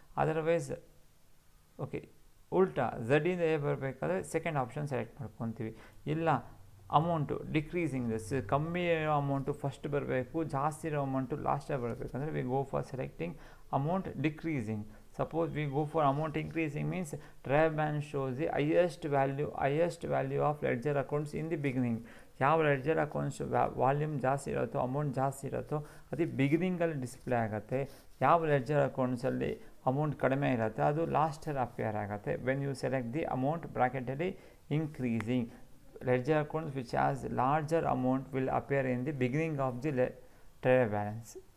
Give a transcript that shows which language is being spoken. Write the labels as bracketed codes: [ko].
[kn] Otherwise okay ಉಲ್ಟಾ ಝೆಡಿಂದ A ಬರಬೇಕಾದ್ರೆ second option select ಮಾಡ್ಕೊತೀವಿ. ಇಲ್ಲ ಅಮೌಂಟು ಡಿಕ್ರೀಸಿಂಗ್, ಕಮ್ಮಿ ಇರೋ ಅಮೌಂಟು ಫಸ್ಟ್ ಬರಬೇಕು, ಜಾಸ್ತಿ ಇರೋ ಅಮೌಂಟು ಲಾಸ್ಟಾಗಿ ಬರಬೇಕಂದ್ರೆ [en] We go for selecting amount decreasing. Suppose we go for amount increasing means trial balance shows the highest value of ledger accounts in the beginning. [kn] ಯಾವ ledger accounts volume ಜಾಸ್ತಿ ಇರುತ್ತೋ amount ಜಾಸ್ತಿ ಇರುತ್ತೋ ಅದು ಬಿಗಿನಿಂಗಲ್ಲಿ ಡಿಸ್ಪ್ಲೇ ಆಗುತ್ತೆ. ಯಾವ ledger ಅಕೌಂಟ್ಸಲ್ಲಿ amount ಕಡಿಮೆ ಇರುತ್ತೆ ಅದು ಲಾಸ್ಟಲ್ಲಿ ಅಪಿಯರ್ ಆಗುತ್ತೆ. [en] When you select the amount ಬ್ರಾಕೆಟಲ್ಲಿ increasing, ledger accounts which has larger amount will appear in the beginning of the trial balance.